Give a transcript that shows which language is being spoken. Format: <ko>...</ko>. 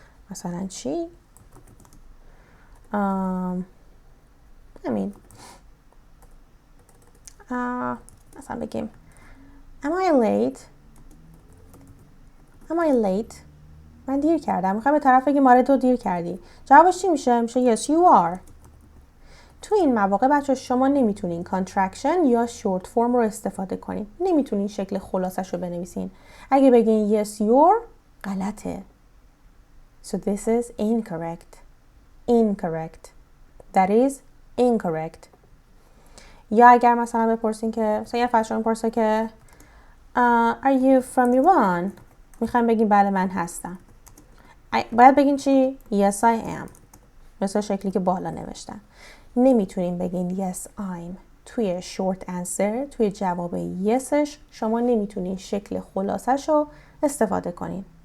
<fa>مثلا چی؟ همین مثلا بگیم</fa> <en>Am I late?</en> <fa>من دیر کردم. میخوام به طرف بگیم آره تو دیر کردی. جوابش چی میشه؟ میشه</fa> <en>Yes you are.</en> <fa>تو این مواقع بچه شما نمیتونین contraction یا short form رو استفاده کنین. نمیتونین شکل خلاصش رو بنویسین. اگه بگین Yes you're غلطه.</fa> <en>So this is incorrect. That is incorrect.</en> <fa>یا اگر مثلا بپرسین که مثلا یه فرشان پرسه که</fa> <en>Are you from Iran؟</en> <fa>میخوایم بگیم بله من هستم. باید بگین چی؟</fa> <en>Yes I am.</en> <fa>مثل شکلی که بالا نوشتم. نمیتونین بگین</fa> <en>Yes I'm.</en> <fa>توی short answer، توی جواب yesش شما نمیتونین شکل خلاصش رو استفاده کنین.</fa>